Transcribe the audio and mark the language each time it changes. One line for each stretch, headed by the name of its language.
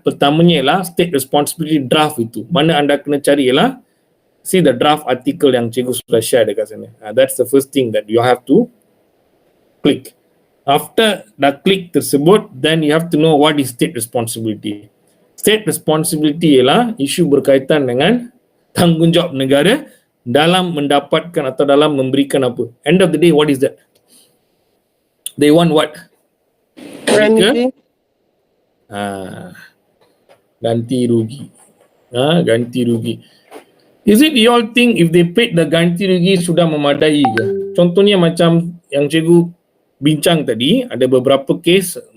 Malay: Pertamanya ialah state responsibility draft itu. Mana anda kena cari ialah
English: see the draft article
Malay: yang cikgu sudah share dekat sana.
English: That's the first thing that you have to click. After
Malay: dah klik tersebut,
English: then you have to know what is state responsibility.
Malay: State responsibility ialah isu berkaitan dengan tanggungjawab negara dalam mendapatkan atau dalam memberikan apa.
English: End of the day, what is that? They want what? Remedy.
Malay: Ganti rugi. Ganti rugi.
English: Is it you all think if they paid the ganti rugi
Malay: sudah memadai ke? Contohnya macam yang cikgu bincang tadi, ada beberapa case.